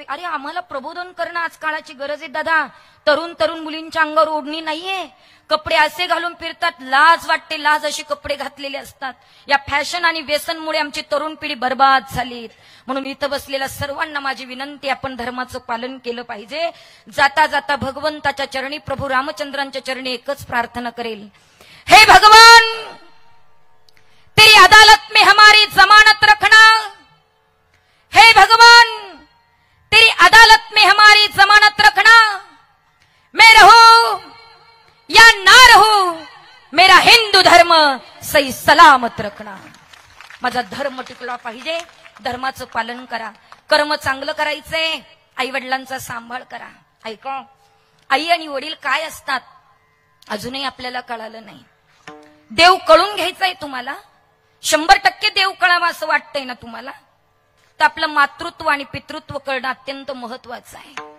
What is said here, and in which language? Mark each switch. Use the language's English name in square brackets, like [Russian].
[Marathi] अरे आम्हाला प्रबोधन करणं आज काळाची गरज आहे दादा. तरुण तरुण मुलींच्या अंगावर ओढणी नाहीये, कपडे असे घालून फिरतात, लाज वाटते, लाज अशी कपडे घातलेले असतात. या फॅशन आणि व्यसनमुळे आमची तरुण पिढी बर्बाद झाली. म्हणून इथं बसलेल्या सर्वांना माझी विनंती, आपण धर्माचं पालन केलं पाहिजे. जाता जाता भगवंताच्या चरणी, प्रभू रामचंद्रांच्या चरणी एकच प्रार्थना करेल, [Hindi] हे भगवान तेरी अदालत में हमारी जमानत रखना, हे भगवान तेरी अदालत में हमारी जमानत रखना, मैं रहूं या ना रहूं, मेरा हिंदू धर्म सही सलामत रखना. [Marathi] माझा धर्म टिकला पाहिजे. धर्माचं पालन करा, कर्म चांगलं करायचंय, आई वडिलांचा सांभाळ करा. ऐका, आई आणि वडील काय असतात अजूनही आपल्याला कळालं नाही. देव कळून घ्यायचाय तुम्हाला, 100% देव कळावा असं वाटतंय ना तुम्हाला, तर आपलं मातृत्व आणि पितृत्व कळणं अत्यंत महत्वाचं आहे.